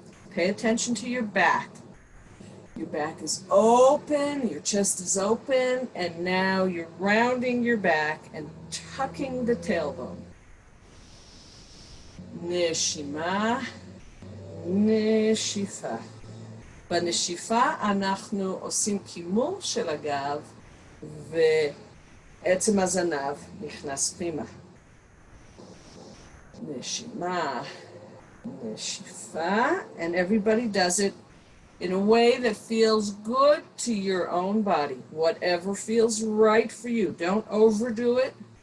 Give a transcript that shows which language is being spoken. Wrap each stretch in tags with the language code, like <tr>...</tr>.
<en>Pay attention to your back. Your back is open, your chest is open, and now you're rounding your back and tucking the tailbone.</en> <he>Neshima, נשיפה. בנשיפה אנחנו עושים קימור של הגב, ועצם הזנב נכנס פנימה. נשימה, נשיפה,</he> <en>and everybody does it in a way that feels good to your own body. Whatever feels right for you. Don't overdo it.</en>